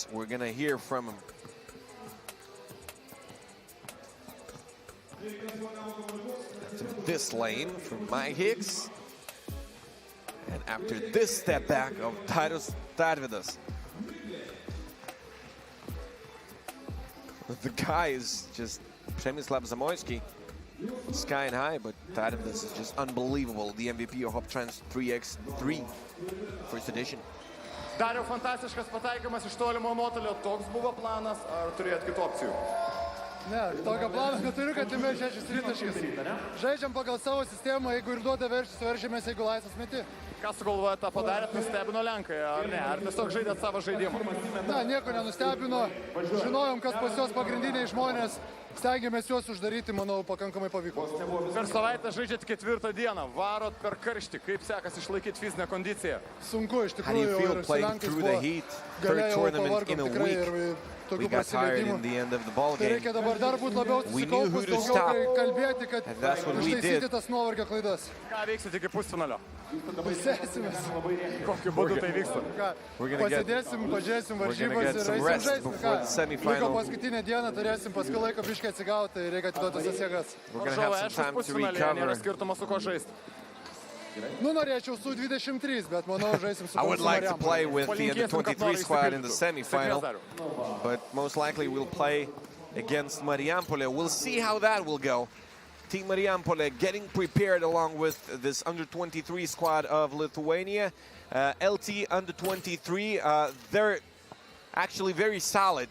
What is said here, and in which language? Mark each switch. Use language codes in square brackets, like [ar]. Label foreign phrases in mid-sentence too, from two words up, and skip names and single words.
[en] We're gonna hear from him. After this lane from my Hicks, and after this step back of Darius Tarvydas. The guy is just Przemysław Zamoyski, sky high, but Tarvydas is just unbelievable. The MVP of Hoptrans 3x3 first edition. [lt] Dariau, fantastiškas pataikymas iš tolimo nuotolio. Toks buvo planas, ar turėjot kitų opcijų? Ne, tokio plano neturiu, kad įmė 6 tritaškis. Žaidžiam pagal savo sistemą, jeigu ir duoda verštis, veršimės, jeigu laisvas meti. Ką sugalvojate tą padarėt, nustebino Lenkai, ar ne? Ar tiesiog žaidėt savo žaidimą? Ne, nieko nenustebino. Žinojom, kas pas juos pagrindiniai žmonės. Stengiamės juos uždaryti, manau, pakankamai pavyko. Per savaitę žaidžiat 4 dieną, varot per karštį. Kaip sekas išlaikyti fizinę kondiciją? Sunku, iš [en] How do you [lt] tikrųjų. [en] feel [lt] Ir su [en] playing [lt] Lenkais [en] through the [lt] buvo [en] heat? Third [lt] galėjau [en] tournament in a [lt] pavargom tikrai ir [en] week. We [lt] tokių [en] got tired [lt] prasileidimų. [en] in the end of the ball [lt] Tai [en] game. [lt] reikia dabar dar būt labiau [en] We knew who [lt] susikaupus, [en] to [lt] daugiau [en] stop. [lt] kalbėti, kad [en] And that's what we did. [lt] ištaisyti tas nuovargio klaidas. Ką veiksit iki pusfinalio? Pasėsimės. Kokiu būdu tai vyksta? [en] We're gonna get- [lt] Pasidėsim, pažiūrėsim [en] we're gonna [lt] varžybas [en] get [lt] ir [en] some [lt] eisim [en] rest [lt] žaisti. [en] before the semi-final. [lt] Liko paskutinę dieną, turėsim paskui laiko biškai atsigauti, tai reikia atiduoti visas jėgas. [en] We're going to [lt] Varžovai, [en] have some [lt] aišku, [en] time to [lt] pusfinalyje nėra [en] recover. [lt] skirtumo su ko žaisti. Nu, norėčiau su 23, bet manau, žaisim su [en] I would like to [lt] Marijampolė. [en] play with the [lt] Palinkėsim, kad [en] under-23 [lt] norai [en] squad in the [lt] išsipildytų. [en] semi-final, [lt] Sėkmės dariau. [en] but most likely we'll play against Marijampolė. We'll see how that will go. Team Marijampolė getting prepared along with this under-23 squad of Lithuania. LT under-23, they're actually very solid.